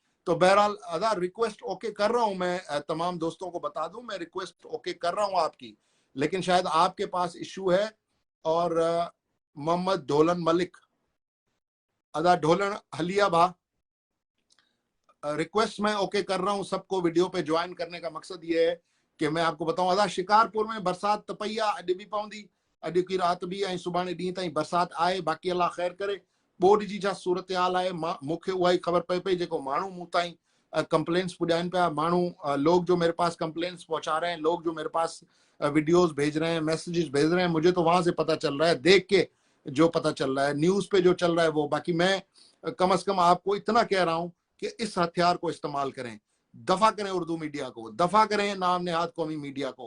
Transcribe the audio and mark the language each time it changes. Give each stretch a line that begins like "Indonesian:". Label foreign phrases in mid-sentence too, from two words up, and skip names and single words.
Urdu: تو بہرحال ادا ریکویسٹ اوکے کر رہا ہوں میں، تمام دوستوں کو بتا دوں، میں ریکویسٹ اوکے کر رہا ہوں آپ کی، لیکن شاید آپ کے پاس ایشو ہے. اور محمد ڈھولن ملک، ادا ڈھولن ہلیا بھا، ریکویسٹ میں اوکے کر رہا ہوں سب کو ویڈیو پے جوائن کرنے کا مقصد یہ ہے کہ میں آپ کو بتاؤں,
Sindhi: अदा शिकारपुर में बरसात तपैया अॼु बि पवंदी, अॼु की रात भी ऐं सुभाणे ॾींहं ताईं बरसात आहे, बाक़ी अल्लाह ख़ैर करे। बोर्ड जी छा सूरत हाल आहे, मूंखे उहा ई ख़बर पए पई, जेको माण्हू मूं ताईं कंप्लेंट्स पुॼाइनि पिया,
Urdu: ماڻهو لوگ جو میرے پاس کمپلینٹس پہنچا رہے ہیں، لوگ جو میرے پاس ویڈیوز بھیج رہے ہیں، میسجز بھیج رہے ہیں، مجھے تو وہاں سے پتہ چل رہا ہے، دیکھ کے جو پتہ چل رہا ہے، نیوز پے جو چل رہا ہے وہ. باقی میں کم سے کم آپ کو اتنا کہہ رہا ہوں کہ اس ہتھیار کو استعمال کریں، دفع کریں اردو میڈیا کو، دفع کریں نام نہاد قومی میڈیا کو.